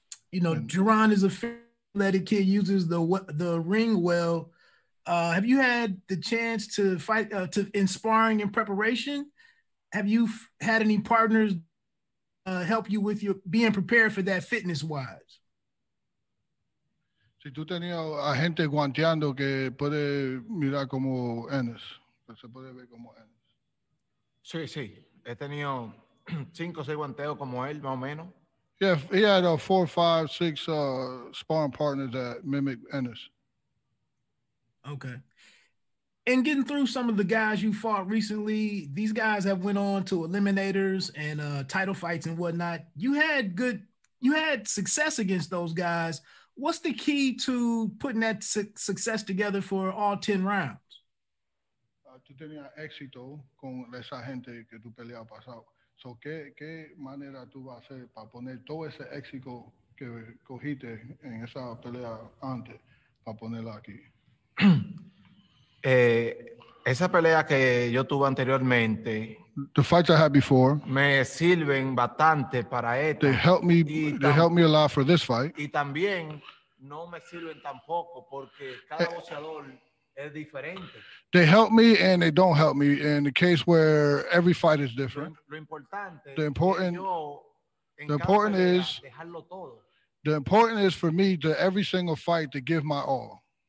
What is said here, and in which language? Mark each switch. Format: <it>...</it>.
<en>You know, Jaron is a athletic kid, uses the ring well. Have you had the chance to fight in sparring and preparation? Have you had any partners help you with your being prepared for that fitness-wise?</en> <es>Si tú tenías a gente guanteando que puede mirar como Ennis, se puede ver como Ennis. Sí. He tenido 5 o 6 guanteos como él, más o menos.</es> <en>Yeah, he had 4, 5, 6 sparring partners that mimic Ennis. Okay. And getting through some of the guys you fought recently, these guys have went on to eliminators and title fights and whatnot. You had good you had success against those guys. What's the key to putting that success together for all 10 rounds?</en> <es>Tú tenías éxito con esa gente que tú peleas pasado. So, ¿qué manera tú vas a hacer para poner todo ese éxito que cogiste en esa pelea antes, para ponerla aquí? Esa pelea que yo tuve anteriormente,</es> <en>The fights I had before,</en> <es>me sirven bastante para esta.</es> <en>they helped me a lot for this fight.</en> <es>Y también no me sirven tampoco porque cada boxeador es diferente.</es> <en>They help me and they don't help me in the case where every fight is different.</en> <es>Lo importante</es> <en>The important,</en> <es>en</es> <en>the</en> <es>cada</es> <en>important</en> <es>pelea,</es> <en>is</en> <es>dejarlo todo.</es> <en>the important is for me to every single fight to give my all.</en>